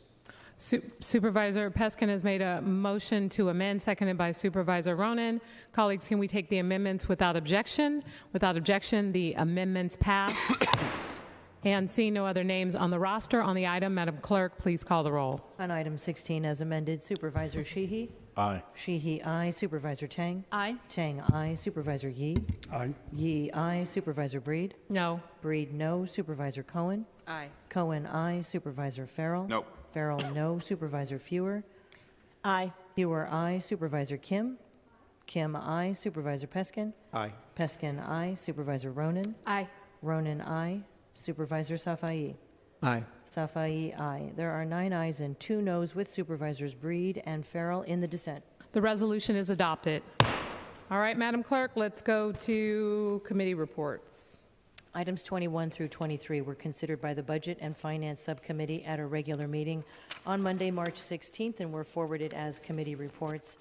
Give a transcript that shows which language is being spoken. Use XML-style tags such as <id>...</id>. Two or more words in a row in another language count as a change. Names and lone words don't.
<en>Supervisor Peskin has made a motion to amend, seconded by Supervisor Ronan. Colleagues, can we take the amendments without objection? Without objection, the amendments pass. And seeing no other names on the roster on the item, Madam Clerk, please call the roll. On item 16 as amended, Supervisor Sheehy. Aye. Sheehy, aye. Supervisor Tang. Aye. Tang, aye. Supervisor Yee. Aye. Yee, aye. Supervisor Breed. No. Breed, no. Supervisor Cohen. Aye. Cohen, aye. Supervisor Farrell. No. Farrell, no. Supervisor Fewer. Aye. Fewer, aye. Supervisor Kim. Kim, aye. Supervisor Peskin. Aye. Peskin, aye. Supervisor Ronan. Aye. Ronan, aye. Supervisor Safai. Aye. Safai, aye. There are 9 ayes and 2 noes with Supervisors Breed and Farrell in the dissent. The resolution is adopted. All right, Madam Clerk, let's go to committee reports. Items 21 through 23 were considered by the Budget and Finance Subcommittee at a regular meeting on Monday, March 16th, and were forwarded as committee reports.</en>